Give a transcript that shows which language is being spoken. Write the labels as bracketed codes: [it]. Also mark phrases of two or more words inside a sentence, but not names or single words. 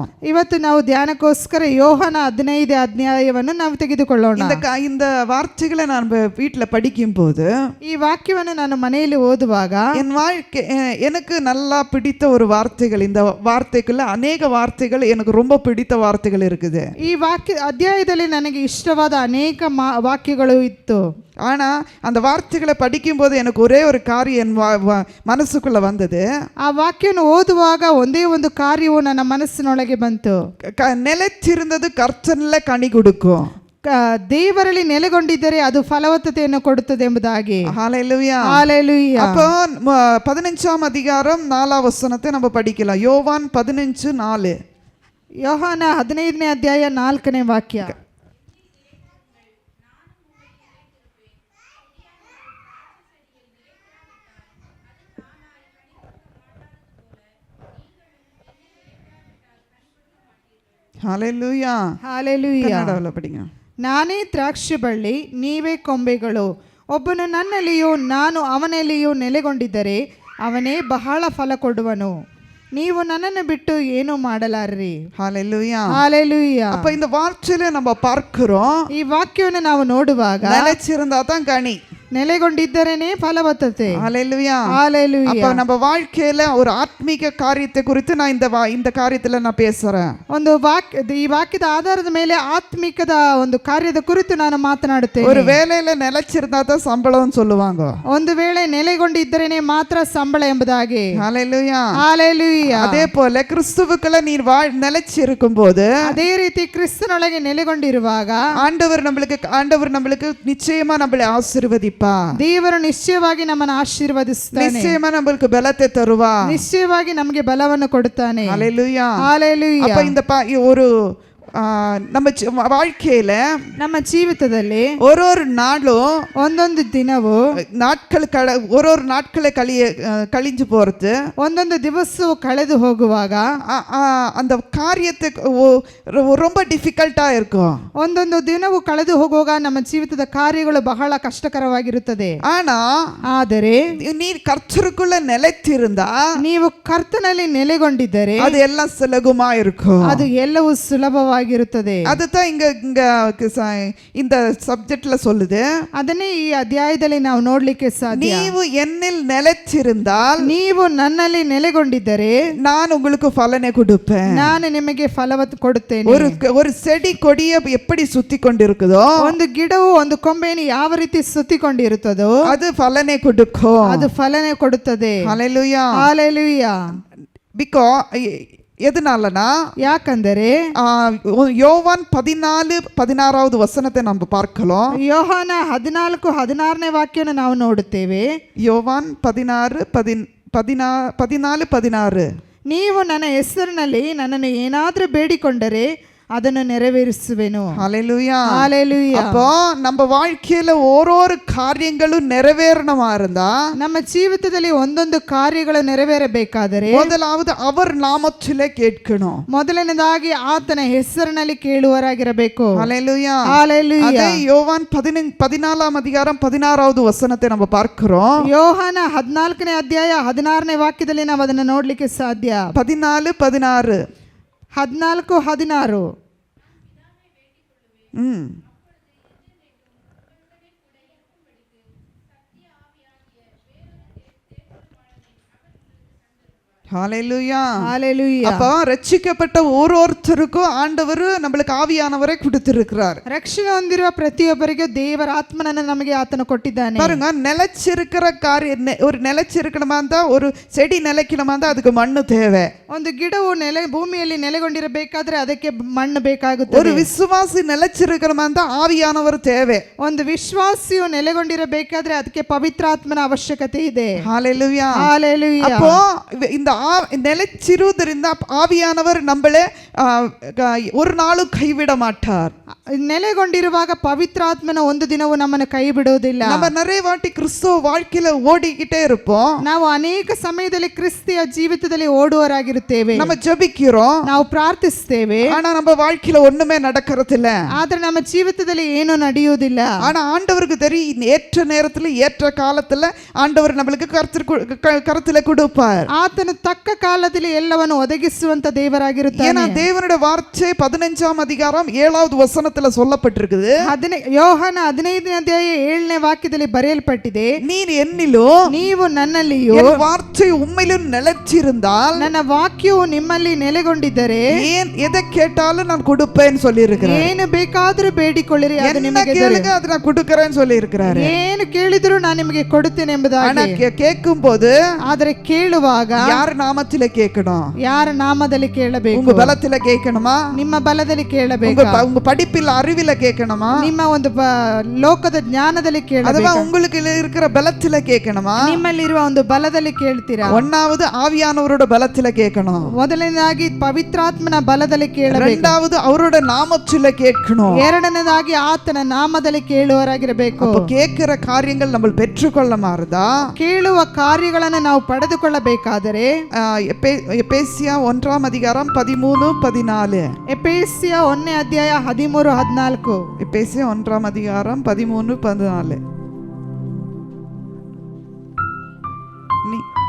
[kn] ಇವತ್ತು ನಾವು ಧ್ಯಾನಕ್ಕೋಸ್ಕರ ಯೋಹಾನ 15ನೇ ಅಧ್ಯಾಯವನ್ನು ನಾವು ತೆಗೆದುಕೊಳ್ಳೋಣ. [ta] இந்த வார்த்தைகளை நான் வீட்டுல படிக்கும் போது, [kn] ಈ ವಾಕ್ಯವನ್ನು ನಾನು ಮನೆಯಲ್ಲಿ ಓದುವಾಗ [ta] எனக்கு நல்லா பிடித்த ஒரு வார்த்தைகள், இந்த வார்த்தைக்குள்ள அநேக வார்த்தைகள் எனக்கு ரொம்ப பிடித்த வார்த்தைகள் இருக்குது. [kn] ಈ ಅಧ್ಯಾಯದಲ್ಲಿ ನನಗೆ ಇಷ್ಟವಾದ ಅನೇಕ ವಾಕ್ಯಗಳು ಇತ್ತು. [ta] ஆனா அந்த வார்த்தைகளை படிக்கும் போது எனக்கு ஒரே ஒரு காரியம் மனசுக்குள்ள வந்தது. [kn] ಆ ವಾಕ್ಯವನ್ನು ಓದುವಾಗ ಒಂದೇ ಒಂದು ಕಾರ್ಯವು ನನ್ನ ಮನಸ್ಸಿನೊಳಗೆ ಬಂತು. [ta] நிலைத்திருந்தது கர்த்தர்ல கனி கொடுக்கும். [kn] ದೇವರಲ್ಲಿ ನೆಲೆಗೊಂಡಿದ್ದರೆ ಅದು ಫಲವತ್ತತೆಯನ್ನು ಕೊಡುತ್ತದೆ ಎಂಬುದಾಗಿ. [ta] ஹல்லேலூயா. ஹல்லேலூயா. அப்போ 15ஆம் அதிகாரம் 4ஆம் வசனத்தை நம்ம படிக்கலாம். யோவான் 15:4. [kn] ಯೋಹಾನ 15ನೇ ಅಧ್ಯಾಯ 4ನೇ ವಾಕ್ಯ. [ta] ஹல்லேலூயா. ஹல்லேலூயா. கன்னடவல படிங்க. [kn] ನಾನೇ ದ್ರಾಕ್ಷಿ ಬಳ್ಳಿ, ನೀವೇ ಕೊಂಬೆಗಳು. ಒಬ್ಬನು ನನ್ನಲ್ಲಿಯೂ ನಾನು ಅವನಲ್ಲಿಯೂ ನೆಲೆಗೊಂಡಿದ್ದರೆ ಅವನೇ ಬಹಳ ಫಲ ಕೊಡುವನು. ನೀವು ನನ್ನನ್ನು ಬಿಟ್ಟು ಏನು ಮಾಡಲಾರರಿ. [ta] ஹல்லேலூயா. ஹல்லேலூயா. அப்ப இந்த வார்த்தையில நம்ம பார்க்கிறோம், [kn] ಈ ವಾಕ್ಯವನ್ನು ನಾವು ನೋಡುವಾಗ [ta] நிலைச்சிருந்தா தான் கனி. [kn] ನೆಲೆಗೊಂಡಿದ್ದರೇನೆ ಫಲವತ್ತತೆ. [ta] ஹalleluya. ஹalleluya. அப்ப நம்ம வாழ்க்கையில ஒரு ஆத்மீக காரியத்தை குறித்து நான் இந்த காரியத்துல நான் பேசுறேன். [kn] ಒಂದು ಈ ವಾಕ್ಯದ ಆಧಾರದ ಮೇಲೆ ಆತ್ಮಿಕದ ಒಂದು ಕಾರ್ಯದ ಕುರಿತು ನಾನು ಮಾತನಾಡುತ್ತೇನೆ. [ta] ஒரு வேலையில நிலைச்சிருந்தா தான் சம்பளம்னு சொல்லுவாங்க. [kn] ಒಂದು ವೇಳೆ ನೆಲೆಗೊಂಡಿದ್ದರೇನೆ ಮಾತ್ರ ಸಂಬಳ ಎಂಬುದಾಗಿ. [ta] ஹalleluya. ஹalleluya. அதே போல கிறிஸ்துவுக்குள்ள நீ நிலைச்சிருக்கும் போது, [kn] ಅದೇ ರೀತಿ ಕ್ರಿಸ್ತನೊಳಗೆ ನೆಲೆಗೊಂಡಿರುವಾಗ [ta] ஆண்டவர் நம்மளுக்கு நிச்சயமா நம்மளை ஆசீர்வதிப்பா. [kn] ದೇವರು ನಿಶ್ಚಯವಾಗಿ ನಮ್ಮನ್ನು ಆಶೀರ್ವದಿಸುತ್ತಾನೆ. [ta] நிச்சயமா நம்மளுக்கு பலத்தை தருவா. [kn] ನಿಶ್ಚಯವಾಗಿ ನಮಗೆ ಬಲವನ್ನು ಕೊಡುತ್ತಾನೆ. [ta] ஹalleluya. ஹalleluya. அப்ப இந்த ஒரு நம்ம வாழ்க்கையில [kn] ನಮ್ಮ ಜೀವಿತದಲ್ಲಿ [ta] ஒரு நாளும் [kn] ಒಂದೊಂದು ದಿನವು [ta] ஒரு நாட்களை கழிஞ்சு போறது, [kn] ಒಂದೊಂದು ದಿವಸವು ಕಳೆದು ಹೋಗುವಾಗ [ta] அந்த காரியத்தை ரொம்ப டிஃபிகல்ட்டா இருக்கும். [kn] ಒಂದೊಂದು ದಿನವು ಕಳೆದು ಹೋಗುವಾಗ ನಮ್ಮ ಜೀವಿತದ ಕಾರ್ಯಗಳು ಬಹಳ ಕಷ್ಟಕರವಾಗಿರುತ್ತದೆ. ಆದರೆ [ta] நீ கர்த்தருக்குள்ள நிலைத்திருந்தா, [kn] ನೀವು ಕರ್ತನಲ್ಲಿ ನೆಲೆಗೊಂಡಿದ್ದರೆ [ta] அது எல்லாம் சுலபமா இருக்கும். [kn] ಅದು ಎಲ್ಲವೂ ಸುಲಭವಾಗಿರುತ್ತದೆ. [ta] அதுதான் இங்க இந்த சப்ஜெக்ட்ல சொல்லுது. [kn] ಅದನ್ನೇ ಈ ಅಧ್ಯಾಯದಲ್ಲಿ ನಾವು ನೋಡ್ಲಿಕ್ಕೆ ಸಾಧ್ಯ. [ta] ನೀವು என்னில் நிலைத்திருந்தால், [kn] ನೀವು ನನ್ನಲ್ಲಿ ನೆಲೆಗೊಂಡಿದ್ದರೆ [ta] நான் உங்களுக்கு பலனை கொடுப்பேன். [kn] ನಾನು ನಿಮಗೆ ಫಲವತ್ತು ಕೊಡುತ್ತೇನೆ. [ta] ஒரு செடி கொடியை எப்படி சுத்தி கொண்டிருக்குதோ, [kn] ಒಂದು ಗಿಡವು ಒಂದು ಕೊಂಬೆಯನ್ನು ಯಾವ ರೀತಿ ಸುತ್ತಿಕೊಂಡಿರುತ್ತದೋ [ta] அது பலனை கொடுக்கும். [kn] ಅದು ಫಲನೆ ಕೊಡುತ್ತದೆ. [ta] ஹalleluya. ஹalleluya. எதனாலனா, [kn] ಯಾಕಂದರೆ [ta] யோவான் 14:16 ವಚನத்தை நம்ம பார்க்கலாம். [kn] ಯೋಹಾನ 14:16 ವಾಕ್ಯವನ್ನು ನಾವು ನೋಡುತ್ತೇವೆ. [ta] யோவான் 14:16 [kn] ನೀವು ನನ್ನ ಹೆಸರಿನಲ್ಲಿ ನನ್ನನ್ನು ಏನಾದರೂ ಬೇಡಿಕೊಂಡರೆ ಅದನ್ನು ನೆರವೇರಿಸುವೆನು. [ta] ஹalleluya. ஹalleluya. அப்போ நம்ம வாழ்க்கையில ஒரு காரியங்களும் நிறைவேறணுமா இருந்தா, [kn] ನಮ್ಮ ಜೀವಿತದಲ್ಲಿ ಒಂದೊಂದು ಕಾರ್ಯಗಳು ನೆರವೇರಬೇಕಾದರೆ [ta] முதலாவது அவர் நாமத்திலே கேட்கணும். [kn] ಮೊದಲನೇದಾಗಿ ಆತನ ಹೆಸರಿನಲ್ಲಿ ಕೇಳುವರಾಗಿರಬೇಕು. [ta] ஹalleluya. ஹalleluya. அதே யோவான் 14:16 ವಚನத்தை நம்ம பார்க்கிறோம். [kn] ಯೋಹಾನ 14ನೇ ಅಧ್ಯಾಯ 16ನೇ ವಾಕ್ಯದಲ್ಲಿ ನಾವು ಅದನ್ನು ನೋಡ್ಲಿಕ್ಕೆ ಸಾಧ್ಯ. 14:16 14:16. [ta] ஹalleluya. ஹalleluya. அப்ப ரட்சிக்கப்பட்ட ஒவ்வொருத்தருக்கும் ஆண்டவர் நம்மளுக்கு ஆவியானவரை கொடுத்திருக்கிறார். [kn] ರಕ್ಷಣೆ ಹೊಂದಿರುವ ಪ್ರತಿಯೊಬ್ಬರಿಗೂ ದೇವರ ಆತ್ಮನನ್ನು ನಮಗೆ ಆತನು ಕೊಟ್ಟಿದ್ದಾನೆ. [ta] பாருங்க, நிலைச்சிருக்கிற ஒரு நிலைச்சிருக்கணுமா இருந்தா, ஒரு செடி நிலைக்கணுமா இருந்தா அதுக்கு மண்ணு தேவை. [kn] ಒಂದು ಗಿಡವು ಭೂಮಿಯಲ್ಲಿ ನೆಲೆಗೊಂಡಿರಬೇಕಾದ್ರೆ ಅದಕ್ಕೆ ಮಣ್ಣು ಬೇಕಾಗುತ್ತದೆ. [ta] ஒரு விசுவாசி நிலைச்சிருக்கணுமா இருந்தா ஆவியானவர் தேவை. [kn] ಒಂದು ವಿಶ್ವಾಸಿಯು ನೆಲೆಗೊಂಡಿರಬೇಕಾದ್ರೆ ಅದಕ್ಕೆ ಪವಿತ್ರಾತ್ಮನ ಅವಶ್ಯಕತೆ ಇದೆ. [ta] ஹalleluya. ஹalleluya. அப்போ இந்த நிலைச்சிருவதರಿಂದ ஆவியானவர் நம்மளை ஒரு நாளும் கைவிட மாட்டார். [kn] ನೆಲೆಗೊಂಡಿರುವಾಗ ಪವಿತ್ರಾತ್ಮನ ಒಂದು ದಿನವೂ ನಮ್ಮನ್ನು ಕೈ ಬಿಡುವುದಿಲ್ಲ. [ta] நம்ம நிறைய வாட்டி கிறிஸ்துவ வாழ்க்கையில ஓடிக்கிட்டே இருப்போம். [kn] ನಾವು ಅನೇಕ ಸಮಯದಲ್ಲಿ ಕ್ರಿಸ್ತಿಯ ಜೀವಿತದಲ್ಲಿ ಓಡುವರಾಗಿರುತ್ತೇವೆ. [ta] நம்ம ஜெபிக்கிறோம், [kn] ನಾವು ಪ್ರಾರ್ಥಿಸ್ತೇವೆ, [ta] ஆனா நம்ம வாழ்க்கையில ஒண்ணுமே நடக்கிறது இல்ல. [kn] ಆದ್ರೆ ನಮ್ಮ ಜೀವಿತದಲ್ಲಿ ಏನೂ ನಡೆಯುವುದಿಲ್ಲ. [ta] ஆனா ஆண்டவருக்கு தெரியும், ஏற்ற நேரத்துல ஏற்ற காலத்துல ஆண்டவர் நம்மளுக்கு கருத்துல கொடுப்பார். [kn] ಆತನು ತಕ್ಕ ಕಾಲದಲ್ಲಿ ಎಲ್ಲವನ್ನು ಒದಗಿಸುವಂತ ದೇವರಾಗಿರುತ್ತಾನೆ. [ta] ஏன்னா தேவனுடைய வார்த்தை 15ஆம் அதிகாரம் 7வது வசனத்துல சொல்லப்பட்டிருக்குது. [kn] ಯೋಹಾನ 15ನೇ ಅಧ್ಯಾಯ 7ನೇ ವಾಕ್ಯದಲ್ಲಿ ಬರೆಯಲ್ಪಟ್ಟಿದೆ, [ta] நீர் என்னிலும் [kn] ನೀವು ನನ್ನಲ್ಲಿಯೂ [ta] என் வார்த்தை உம்மிலும் நிலைச்சிருந்தால், [kn] ನನ್ನ ವಾಕ್ಯವು ನಿಮ್ಮಲ್ಲಿ ನೆಲೆಗೊಂಡಿದ್ದರೆ [ta] ஏன் எதை கேட்டாலும் நான் கொடுப்பேன்னு சொல்லி இருக்கிறேன். [kn] ಏನು ಬೇಕಾದರೂ ಬೇಡಿಕೊಳ್ಳಿರಿ, ಅದು [ta] என்ன [kn] ನಿಮಗೆ [ta] கேளுங்க அது நான் கொடுக்கறேன்னு சொல்லி இருக்கிறாரு. [kn] ಏನು ಕೇಳಿದರೂ ನಾನು ನಿಮಗೆ ಕೊಡುತ್ತೇನೆ ಎಂಬುದಾಗಿ. [ta] ஆனா கேட்கும்போது, [kn] ಆದರೆ ಕೇಳುವಾಗ [ta] யார் நாமத்திலே கேட்கணும்? [kn] ಯಾರ ನಾಮದಲ್ಲಿ ಕೇಳಬೇಕು? [ta] உங்க பலத்திலே கேட்கணுமா? [kn] ನಿಮ್ಮ ಬಲದಲ್ಲಿ ಕೇಳಬೇಕು. [ta] உங்க படிப்பில் அறிவில கேட்கணுமா? [kn] ನಿಮ್ಮ ಒಂದು ಲೋಕದ ಜ್ಞಾನದಲ್ಲಿ ಕೇಳಬೇಕು. [ta] அதுவா உங்களுக்கு இருக்கிற பலத்திலே கேட்கணுமா? [kn] ನಿಮ್ಮಲ್ಲಿರುವ ಒಂದು ಬಲದಲ್ಲಿ ಕೇಳ್ತೀರಾ? [ta] ஒன்னாவது ஆவியானவரோட பலத்திலே கேட்கணும். [kn] ಮೊದಲನೇದಾಗಿ ಪವಿತ್ರಾತ್ಮನ ಬಲದಲ್ಲಿ ಕೇಳಬೇಕು. [ta] இரண்டாவது அவரோட நாமத்திலே கேட்கணும். [kn] ಎರಡನೇದಾಗಿ ಆತನ ನಾಮದಲ್ಲಿ ಕೇಳುವರಾಗಿರಬೇಕು. [ta] அப்ப கேட்கிற காரியங்கள் நம்ம பெற்றுக்கொள்ள மாறுதா? [kn] ಕೇಳುವ ಕಾರ್ಯಗಳನ್ನು ನಾವು ಪಡೆದುಕೊಳ್ಳಬೇಕಾದರೆ [ta] ಎಫೆಸಿಯ 1ಾம் அதிகாரம் 13-14. [kn] ಎಫೆಸಿಯ 1ನೇ ಅಧ್ಯಾಯ 13-14. [ta] ಎಫೆಸಿಯ 1ಾம் அதிகாரம் 13-14. நீ